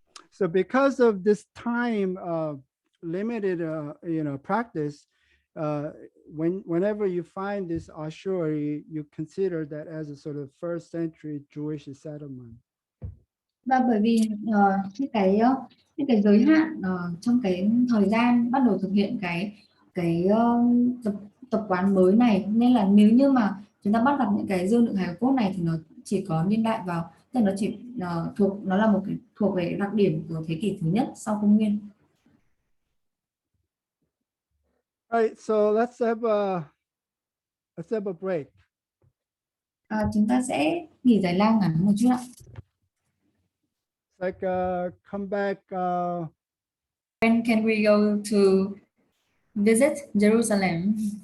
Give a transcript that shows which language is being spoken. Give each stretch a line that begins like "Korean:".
English: So because of this time limited practice, whenever you find this ossuary, you consider that as a sort of first century Jewish settlement.
Vietnamese: Và bởi vì những cái giới hạn trong cái thời gian bắt đầu thực hiện cái tập quán mới này, nên là nếu như mà chúng ta bắt gặp những cái dương đựng hài cốt này thì nó chỉ có niên đại vào, tức là nó chỉ nó là một cái thuộc về đặc điểm của thế kỷ thứ nhất sau công nguyên.
English: Right, so let's have a break.
Vietnamese: Chúng ta sẽ nghỉ giải lao ngắn một chút ạ.
English: Like come back. When can we go to visit Jerusalem?